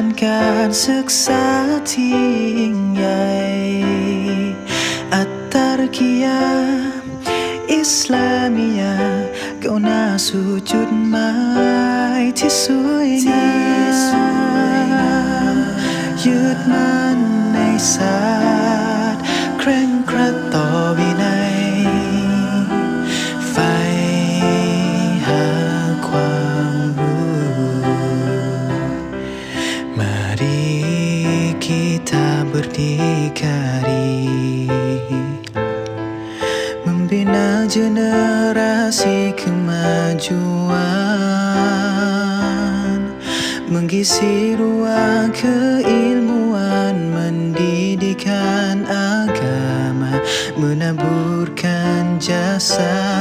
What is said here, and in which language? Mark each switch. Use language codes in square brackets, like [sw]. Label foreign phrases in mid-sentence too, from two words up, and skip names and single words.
[th] นการศึกษาที่ยิ่งใหญ่อัตตารกิยาอิสลามียาก้าวหน้าสู่จุดหมายที่สวยงามยึดมั่นในศาสตร์เคร่งครัดต่อวินัยใฝ่หาความ [ms] kita berdikari membina generasi kemajuan mengisi ruang keilmuan mendidikan agama menaburkan jasa